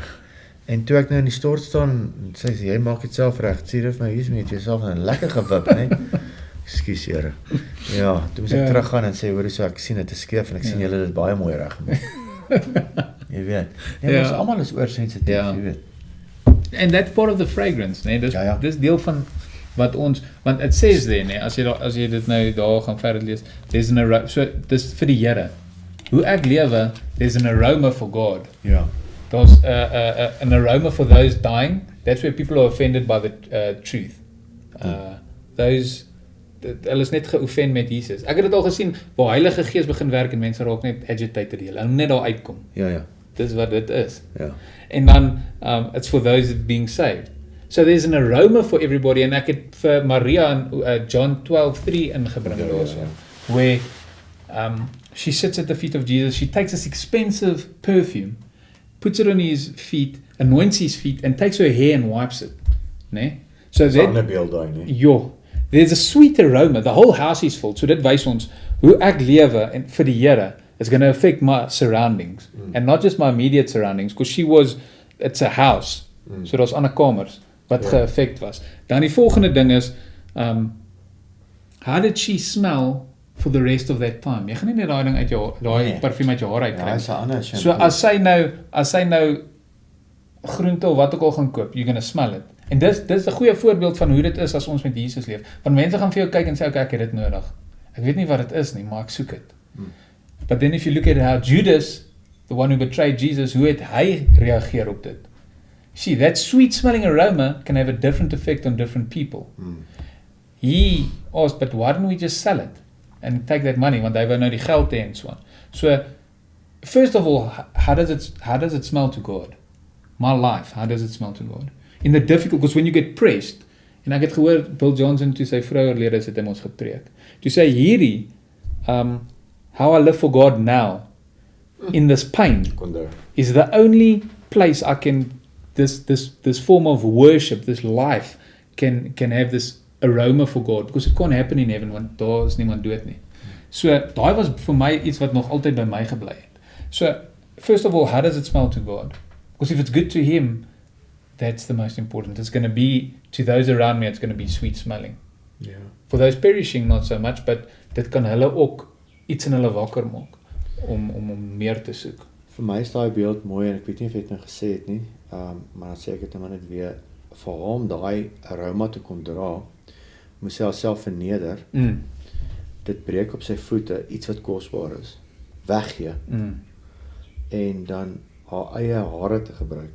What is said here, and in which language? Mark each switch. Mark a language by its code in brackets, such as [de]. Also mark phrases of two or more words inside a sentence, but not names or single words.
[af] En toe ek nou in die stort staan, sê sy, jy maak dit self reg. Sê dit vir my, hier's met jouself 'n lekker gewip, né? Ekskuus, Here. Ja, toe moet ek teruggaan en sê, hoor, so ek sien dit is skeef en ek sien julle het dit baie mooi reg gemaak. Jy weet. Nee, ons almal is oorsensitief, jy weet. [en] And that's part of the fragrance, [af] nee, dis deel van wat ons, want [en] it says there, [af] nee, as jy dit nou daar gaan verder lees, [en] there's an aroma, so [af] dis vir die Here. Hoe ek lewe, [en] there's an aroma for God. [af] Ja. [en] There's an aroma for those dying. That's where people are offended by the truth. [af] Hulle is net geoffend met Jesus. Ek het dit al gesien, waar Heilige Gees begin werk en mense raak net agitated, hulle net daar uitkom. Ja. Dis wat dit is. Ja. En dan, [en] it's for those being saved. So there's an aroma for everybody, [af] en ek het vir Maria in John 12:3 ingebring daarso, [en] where she sits at the feet of Jesus, she takes this expensive perfume, puts it on his feet, anoints his feet, and takes her hair and wipes it. Nee? So there's a sweet aroma, the whole house is full, so [af] dit wys ons, hoe ek lewe en vir die Here, [en] is going to affect my surroundings, and not just my immediate surroundings, because it's a house, so [af] daar's ander kamers, wat geaffect was. Dan die volgende ding is, [en] how did she smell for the rest of that time? [af] Jy gaan nie net daai ding uit jou, daai parfuum uit jou haar uitkry. Ja, is 'n ander shampoo. So as sy nou groente of wat ook al gaan koop, [en] you're gonna smell it. [af] En dis 'n goeie voorbeeld van hoe dit is as ons met Jesus leef. Want mense gaan vir jou kyk en sê, okay, ek het dit nodig. Ek weet nie wat dit is nie, maar ek soek dit. [en] But then if you look at how Judas, the one who betrayed Jesus, [af] hoe het hy reageer op dit? [en] See, that sweet smelling aroma can have a different effect on different people. He asked, but why don't we just sell it and take that money? [af] Want hy wou nou die geld hê en so aan. [en] So, first of all, how does it smell to God? My life, how does it smell to God? In the difficult, because when you get pressed, [af] en ek het gehoor Bill Johnson toe sy vrou oorlede is, het hy ons gepreek. Toe sê hierdie, [en] how I live for God now, in this pain, is the only place I can, this form of worship, this life, can have this aroma for God, because it can't happen in heaven, [af] want daar is niemand dood nie. So, daai was vir my iets wat nog altyd by my gebly het. [en] So, first of all, how does it smell to God? Because if it's good to Him, that's the most important. It's going to be, to those around me, it's going to be sweet smelling. [af] Ja. [en] For those perishing, not so much, but [af] dit kan hulle ook iets in hulle wakker maak, om meer te soek. Vir my is daai beeld mooi, en ek weet nie of jy het nou gesê het nie, maar dan sê ek het nou net weer, vir hom daai aroma te kom dra, moes hy homself verneder, dit breek op sy voete, iets wat kosbaar is, weggee, en dan haar eie hare te gebruik.